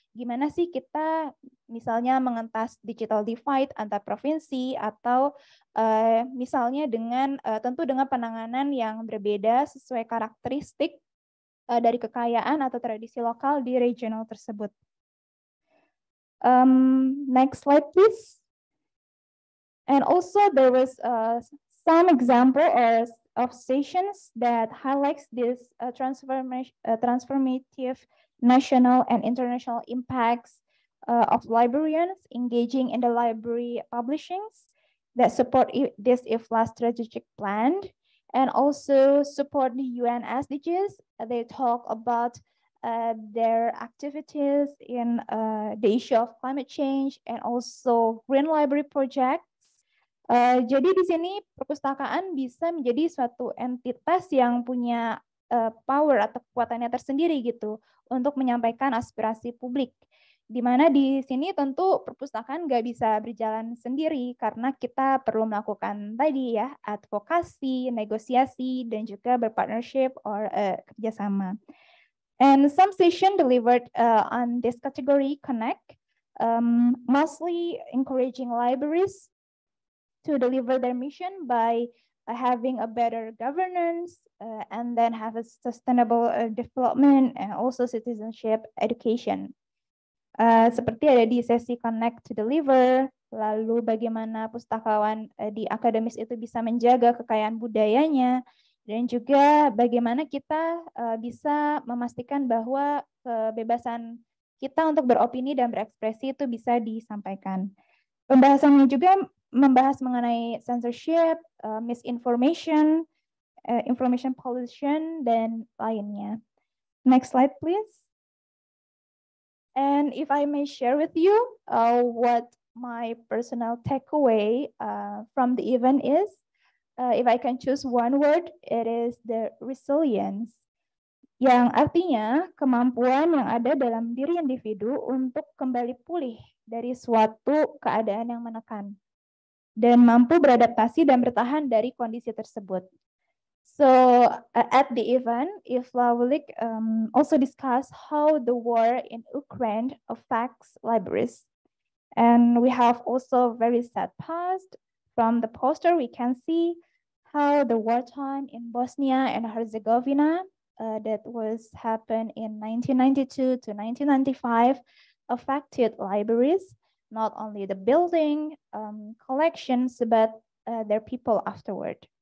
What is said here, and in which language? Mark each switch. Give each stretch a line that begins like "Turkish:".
Indonesian: Gimana sih kita misalnya mengentas digital divide antar provinsi atau misalnya dengan tentu dengan penanganan yang berbeda sesuai karakteristik dari kekayaan atau tradisi lokal di regional tersebut.
English: Next slide, please. And also there was some example of sessions that highlights this transformative national and international impacts of librarians engaging in the library publishings that support this IFLA strategic plan and also support the UN SDGs. They talk about their activities in the issue of climate change and also green library project.
Indonesian: Jadi di sini perpustakaan bisa menjadi suatu entitas yang punya power atau kekuatannya tersendiri gitu untuk menyampaikan aspirasi publik. Di mana di sini tentu perpustakaan nggak bisa berjalan sendiri karena kita perlu melakukan tadi ya advokasi, negosiasi, dan juga berpartnership or kerjasama.
English: And some session delivered on this category connect, mostly encouraging libraries to deliver their mission by having a better governance and then have a sustainable development and also citizenship education.
Indonesian: Seperti ada di sesi Connect to Deliver, lalu bagaimana pustakawan di akademis itu bisa menjaga kekayaan budayanya, dan juga bagaimana kita bisa memastikan bahwa kebebasan kita untuk beropini dan berekspresi itu bisa disampaikan. Pembahasannya juga membahas mengenai censorship, misinformation, information pollution, dan lainnya.
English: Next slide, please. And if I may share with you what my personal takeaway from the event is, if I can choose one word, it is the resilience.
Indonesian: Yang artinya kemampuan yang ada dalam diri individu untuk kembali pulih dari suatu keadaan yang menekan dan mampu beradaptasi dan bertahan dari kondisi tersebut.
English: So at the event, IFLA will also discuss how the war in Ukraine affects libraries. And we have also very sad past. From the poster, we can see how the wartime in Bosnia and Herzegovina that was happened in 1992 to 1995 affected libraries, not only the building, collections, but their people afterward.